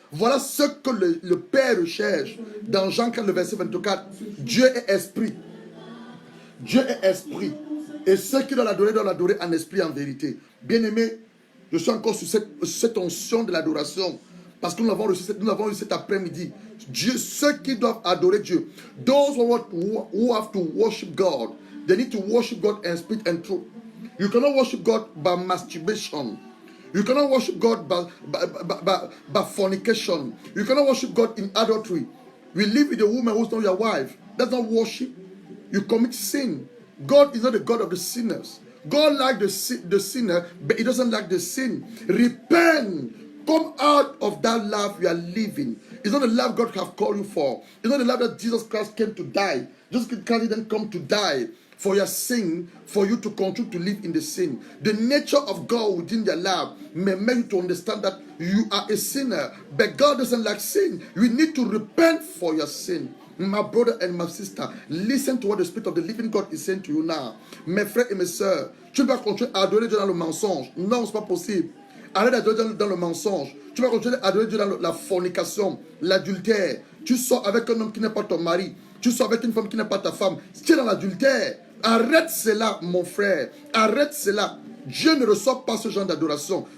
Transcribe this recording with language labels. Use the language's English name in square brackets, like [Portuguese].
[French] Voilà ce que le Père recherche dans Jean 4, le verset 24. Dieu est esprit. Dieu est esprit. Et ceux qui doivent l'adorer en esprit et en vérité. Bien-aimé, je suis encore sur cette onction de l'adoration. Parce que nous l'avons reçu cet après-midi. Dieu, ceux qui doivent adorer Dieu. [English] Those who have to worship God. They need to worship God in spirit and truth. You cannot worship God by masturbation. You cannot worship God by fornication. You cannot worship God in adultery. We live with a woman who's not your wife. That's not worship. You commit sin. God is not the God of the sinners. God likes the sinner, but He doesn't like the sin. Repent. Come out of that life you are living. It's not the life God has called you for. It's not the life that Jesus Christ came to die. Jesus Christ didn't come to die for your sin, for you to continue to live in the sin. The nature of God within your life may make you to understand that you are a sinner, but God doesn't like sin. You need to repent for your sin. My brother and my sister, listen to what the Spirit of the living God is saying to you now. [French] Mes frères et mes sœurs, tu ne vas pas continuer à adorer Dieu dans le mensonge. Non, ce n'est pas possible. Arrête d'adorer dans le mensonge. Tu vas continuer à adorer Dieu dans la fornication, l'adultère. Tu sors avec un homme qui n'est pas ton mari. Tu sors avec une femme qui n'est pas ta femme. Tu es dans l'adultère. Arrête cela, mon frère. Arrête cela. Dieu ne reçoit pas ce genre d'adoration.